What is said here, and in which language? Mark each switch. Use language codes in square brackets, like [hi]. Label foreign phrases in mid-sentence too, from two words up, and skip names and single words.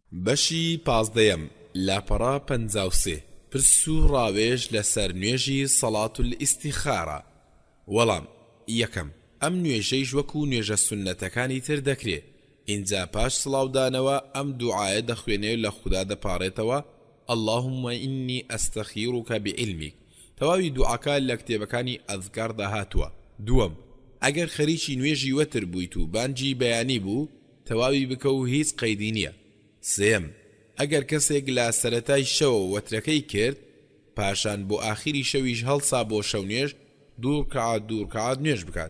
[ckb] بەشی 15 لاپەڕا 53 پرس و ڕاوێژ لەسەر نوێژی [ar] سەڵات الاستیخارە. [ckb] وەڵام یەکەم، ئەم نوێژەیش وەکو نوێژە سونەتەکانی تر دەکرێت. اینجا پاش سڵاودانەوە ئەم دوعایە دەخوێنێت لە خوددا دەپاڕێتەوە: [ar] اللهم إني أستخيرك بعلمك. [ckb] تەواوی دوعاکە لە کتێبەکانی ئەذکار داهاتووە. دووەم، ئەگەر خەریکی نوێژی وەتر بوویت و بانجی بەیانی بوو، تەواوی بکە و هیچ قەیدی نییە. سێم، ئەگەر کەسێک لە سەرەتای شەوە وەترەکەی کرد، پاشان بۆ ئاخری شەویش هەڵسا بۆ شەو نوێژ، دوو ڕکعات نوێژ بکات.